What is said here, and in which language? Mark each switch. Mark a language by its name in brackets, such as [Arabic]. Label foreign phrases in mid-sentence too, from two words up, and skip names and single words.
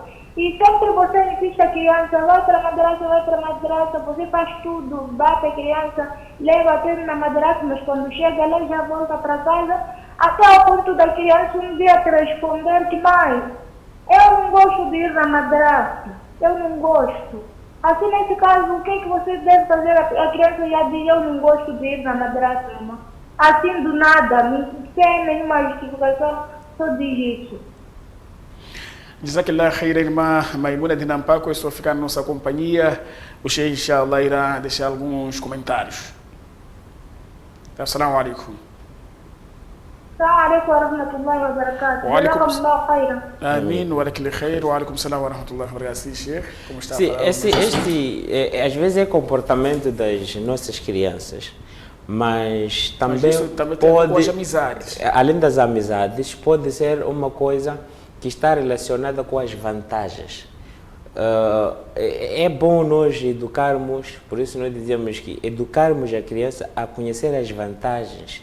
[Portuguese] E sempre você insiste a criança, vai para a madraça, você faz tudo, bate a criança, leva até na madraça, mas quando chega lá já volta para casa, até ao ponto da criança um dia te responder que mãe, eu não gosto de ir na madraça, eu não gosto. Assim, nesse caso, o que é que você deve fazer? A criança já diz, eu não gosto de ir na madraça, mamãe. Assim, do nada, sem nenhuma justificação, só diz isso. [Arabic] جزاك الله خير, [Portuguese] irmã Maimuna de Nampako, estou ficando na nossa companhia. O Sheikh, inshallah, irá deixar alguns comentários. [Arabic] السلام عليكم. السلام عليكم ورحمة الله وبركاته. جزاك الله خيرا. Amém, وعليكم خير، وعليكم السلام ورحمة الله وبركاته. [Portuguese] Sheikh, como está? Sim, às vezes é comportamento das nossas crianças, mas também pode, com as amizades. Além das amizades, pode ser uma coisa que está relacionada com as vantagens. É bom nós educarmos, por isso nós dizemos que educarmos a criança a conhecer as vantagens.